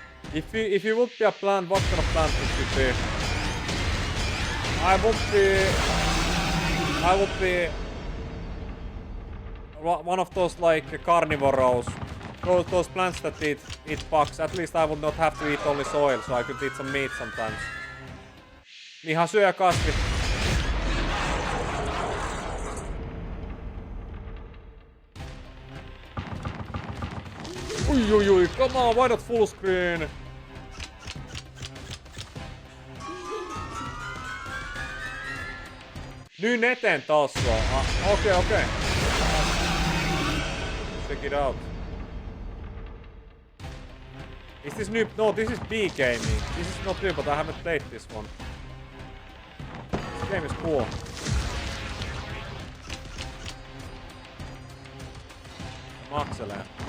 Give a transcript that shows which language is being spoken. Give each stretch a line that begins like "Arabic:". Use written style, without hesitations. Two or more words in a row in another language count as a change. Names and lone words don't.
English: If you would be a plant, what kind of plant would you be? I would be one of those like carnivorous. Those plants that eat bugs. At least I would not have to eat only soil, so I could eat some meat sometimes.
Finnish: Ihan syö kasvit. Ui,
English: come on, why not full screen?
Finnish: Nyt eteen taas vaan. Okei.
English: Check it out. Is this new? No, this is B gaming. This is not new, but I haven't played this one. This game is cool. Makselee.